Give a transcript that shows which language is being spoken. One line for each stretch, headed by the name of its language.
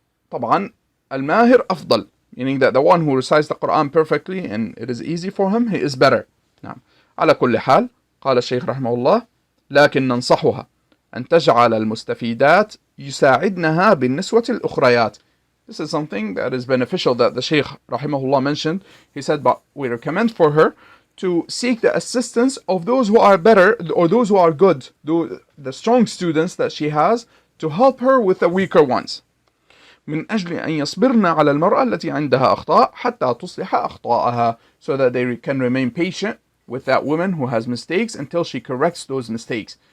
Arabic: طبعا الماهر أفضل,
English: meaning that the one who recites the Quran perfectly and it is easy for him, he is better.
Arabic: نعم. على كل حال قال الشيخ رحمه الله لكن ننصحها أن تجعل المستفيدات يساعدنها بالنسوة الأخريات.
English: This is something that is beneficial that the Sheikh rahimahullah mentioned. He said, but we recommend for her to seek the assistance of those who are better or those who are good, the strong students that she has, to help her with the weaker ones.
Arabic: من أجل أن يصبرن على المرأة التي عندها أخطاء حتى تصلح أخطاءها,
English: so that they can remain patient with that woman who has mistakes until she corrects those mistakes.